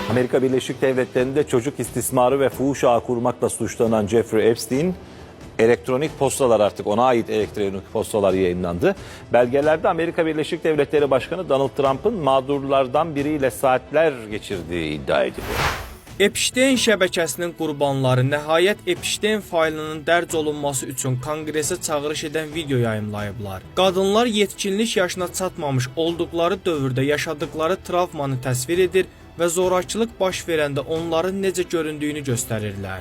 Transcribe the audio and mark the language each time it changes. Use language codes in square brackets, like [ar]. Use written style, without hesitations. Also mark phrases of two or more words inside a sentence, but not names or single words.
[tr] Amerika Birleşik Devletleri'nde çocuk istismarı ve fuhuş ağı kurmakla suçlanan Jeffrey Epstein, elektronik postalar artık ona ait elektronik postalar yayınlandı. Belgelerde Amerika Birleşik Devletleri Başkanı Donald Trump'ın mağdurlardan biriyle saatler geçirdiği iddia ediliyor. [az] Epstein şəbəkəsinin qurbanları nəhayət Epstein faylının dərc olunması üçün Konqresə çağırış edən video yayımlayıblar. Qadınlar yetkinlik yaşına çatmamış olduqları dövrdə yaşadıkları travmanı təsvir edir və zorakılıq baş verəndə onların necə göründüyünü göstərirlər.